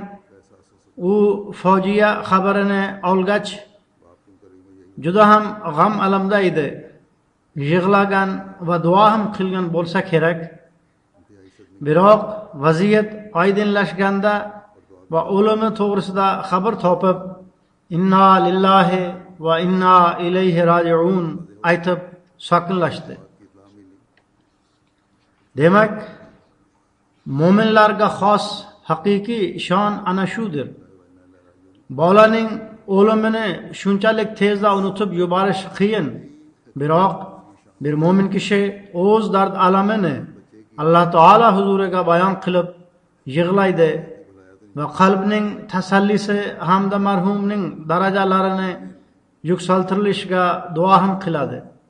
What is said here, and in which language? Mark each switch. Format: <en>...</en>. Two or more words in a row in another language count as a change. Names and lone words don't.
<uz>U fojia xabarini olgach juda ham g'am alamda edi. Yig'lagan va duo ham qilgan bo'lsa kerak. Biroq vaziyat oydinlashganda va o'limi to'g'risida xabar topib,</uz> <ar>إنا لله وإنا إليه راجعون</ar> <uz>aytib sokinlashdi. Demak, mo'minlarga xos haqiqiy shon ana shudir. Bolaning o'limini shunchalik tezda unutib yuborish qiyin. Biroq bir mo'min kishi o'z dard alamini Alloh taolo huzuriga bayon qilib yig'laydi va qalbning tasallisi hamda marhumning darajalarini yuksaltirilishiga duo ham qiladi.</uz>